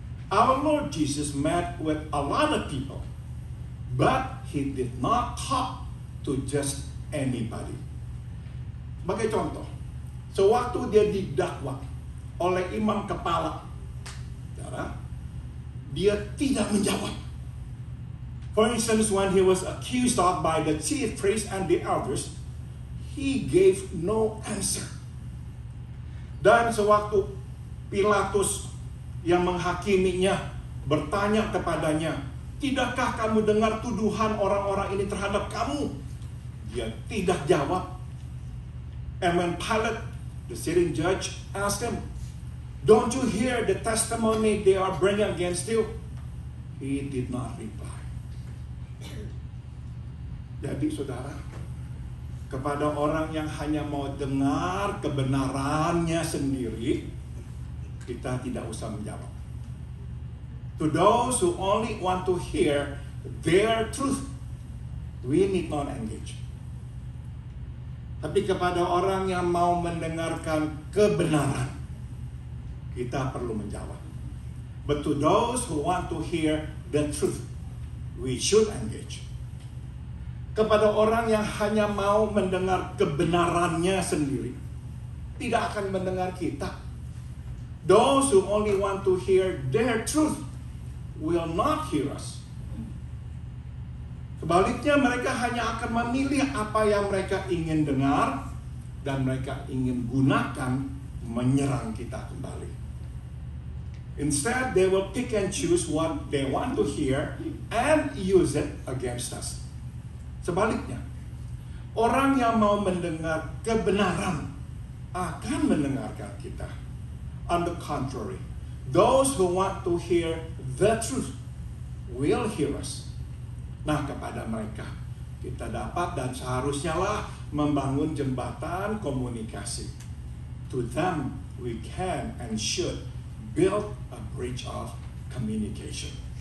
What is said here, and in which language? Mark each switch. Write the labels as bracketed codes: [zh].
[en] Our Lord Jesus met with a lot of people, but He did not talk to just anybody. [id] Sebagai contoh, sewaktu dia didakwa oleh imam kepala, dia tidak menjawab. [en] For instance, when he was accused of by the chief priests and the elders, he gave no answer. [id] Dan sewaktu Pilatus yang menghakiminya bertanya kepadanya, tidakkah kamu dengar tuduhan orang-orang ini terhadap kamu? Dia tidak jawab. [en] And when Pilate, the sitting judge, asked him, don't you hear the testimony they are bringing against you? He did not reply. [id] Jadi saudara, kepada orang yang hanya mau dengar kebenarannya sendiri, kita tidak usah menjawab. [en] To those who only want to hear their truth, we need not engage. [id] Tapi kepada orang yang mau mendengarkan kebenaran, kita perlu menjawab. [en] But to those who want to hear the truth, we should engage. [id] Kepada orang yang hanya mau mendengar kebenarannya sendiri, tidak akan mendengar kita. [en] Those who only want to hear their truth will not hear us. [id] Sebaliknya mereka hanya akan memilih apa yang mereka ingin dengar, dan mereka ingin gunakan menyerang kita kembali. [en] Instead, they will pick and choose what they want to hear and use it against us. [id] Sebaliknya, orang yang mau mendengar kebenaran akan mendengarkan kita. [en] On the contrary, those who want to hear the truth will hear us. [id] Nah, kepada mereka kita dapat dan seharusnya lah membangun jembatan komunikasi. [en] To them, we can and should build a bridge of communication.